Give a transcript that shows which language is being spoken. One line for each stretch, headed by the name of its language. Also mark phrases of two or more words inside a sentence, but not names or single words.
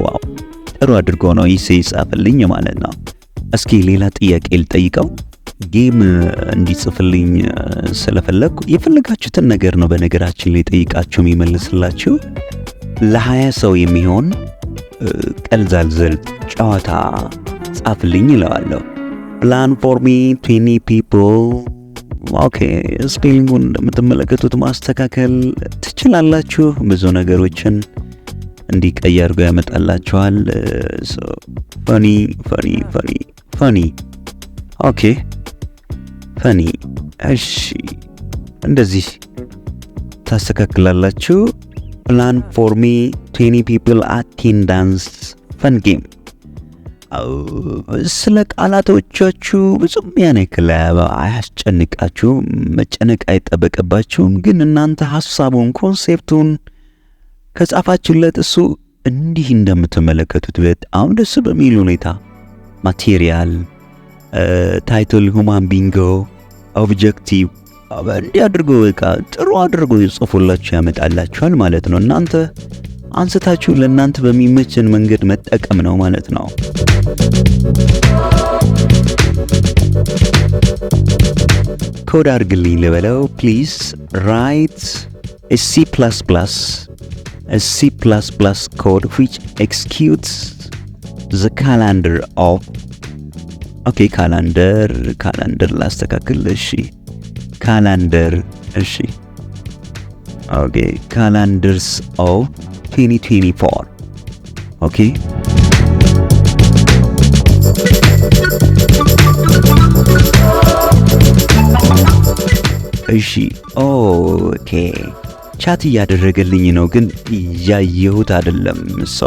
Amharic: ዋው ጥሩ አድርጎ ነው ይጻፍልኝ ማለት ነው። እስኪ ሌላ ጥያቄ ልጠይቀው። ጌም እንዲጽፍልኝ ስለፈለኩ የፈለጋችሁትን ነገር ነው በነገራችን ላይ ጠይቃችሁ የሚመልስላችሁ። ለ20 ሰው የሚሆን ቀልዛልዘል ጨዋታ ጻፍልኝ እለዋለሁ።
English: plan for me 20 people
Amharic: ኦኬ ስፔሊንጉን እንደምትመለከቱት ማስተካከል ትችላላችሁ። ብዙ ነገሮችን እንዲቀይ አድርጎ ያመጣላችኋል።
English: funny okay funny
Amharic: እሺ እንደዚህ ታስተካክላላችሁ።
English: plan for me 20 people attendance fun game
Amharic: ስለ ቃላቶቻችሁ ብዙም ያን ያክል አያስጨንቃችሁ፣ መጨነቅ አይጠበቅባችሁም። ግን እናንተ ሐሳቡን ኮንሴፕቱን ከጻፋችሁለት እሱ እንዲህ እንደምትመለከቱት በጣም ደስ በሚል ሁኔታ
English: material title human bingo objective
Amharic: እንዲህ አድርጎ በቃ ጥሩ አድርጎ ይጽፉላችሁ ያመጣላችኋል ማለት ነው። እናንተ አንስታችሁ ለእናንተ በሚመችን መንገድ መጠቀም ነው ማለት ነው። ኮድ አድርግልኝ ልበለው።
English: please write C++ code which executes the calendar of okay calendar
Amharic: ላስተካክል። እሺ
English: ካላንደር እሺ okay calendars of 2024 okay
Amharic: እሺ ኦኬ ቻት እያደረገልኝ ነው፣ ግን እያየሁት አይደለም። ሰው